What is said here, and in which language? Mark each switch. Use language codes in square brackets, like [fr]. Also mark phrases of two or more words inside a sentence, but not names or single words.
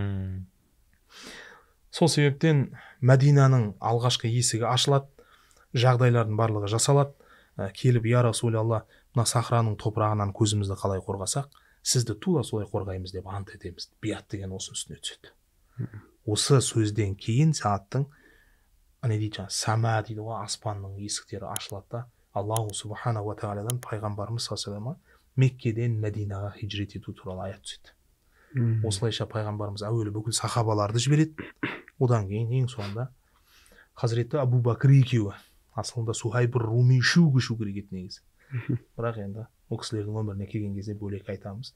[kk] Сол себептен Мәдинаның алғашқы есігі ашылады, жағдайлардың барлығы жасалады. Келіп: [ar] "يا رسول الله, [kk] мына сахраның топырағынан көзімізді қалай қорғасақ, сізді тура солай қорғаймыз" деп ант етеміз. Биат деген осы үстіне түседі. Осы сөзден кейін Сааттың сама дейді ғой, аспанның есіктері ашылады да [ar] الله سبحانه وتعالى [kk] пайғамбарымыз [ar] صلى الله عليه وسلم [kk] Меккеден Мәдинаға хиджрет ету туралы аят түседі. Осылайша пайғамбарымыз әуелі бүкіл сахабаларды жібереді. Одан кейін ең соңында Хазіреті Абу Бәкір екеуі, асылында Сухайб Руми үшеу керек еді негізі. Бірақ енді ол кісілердің өміріне келген кезде бөлек айтамыз.